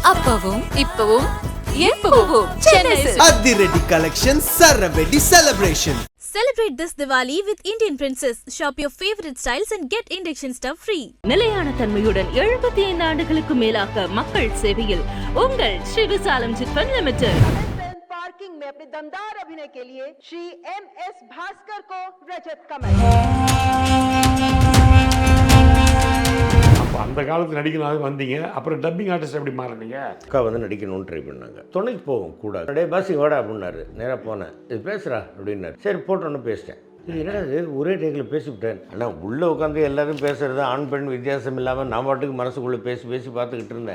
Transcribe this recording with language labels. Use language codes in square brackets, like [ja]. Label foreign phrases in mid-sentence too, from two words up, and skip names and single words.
[ta] அப்பவும் இப்பவும் எப்பவும் சென்னை அதிரடி கலெக்ஷன் சரவெடி செலிப்ரேஷன். [en] Celebrate this Diwali with Indian Princess. Shop your favorite styles and get induction stuff free. [ta] நிலையான தன்மையுடன் 75 ஆண்டுகளுக்கு மேலாக மக்கள் சேவையில் உங்கள் ஸ்ரீ விசாலம் சிட்ஃபண்ட் லிமிடெட். [hi] पार्किंग में अपने दमदार अभिनय के लिए श्री MS भास्कर को रजत कमल. [ta] அப்போ அந்த காலத்து நடிக்கணும் வந்தீங்க, அப்புறம் [en] dubbing artist [ta] எப்படி மாறினீங்க? அக்கா வந்து நடிக்கணும்னு ட்ரை பண்ணாங்க. துணைக்கு போகும் கூட டே பாசி வாடா அப்படின்னாரு. நேராக போனேன். இது பேசுகிறா அப்படின்னாரு. சரி போட்டோன்னு பேசிட்டேன். இது என்னடா இது ஒரே டேக்கில் பேசிவிட்டேன். ஆனால் உள்ளே உட்காந்து எல்லோரும் பேசுகிறது ஆண் பெண் வித்தியாசம் இல்லாமல் நான் பாட்டுக்கு மனசுக்குள்ளே பேசி பார்த்துக்கிட்டு இருந்தேன்.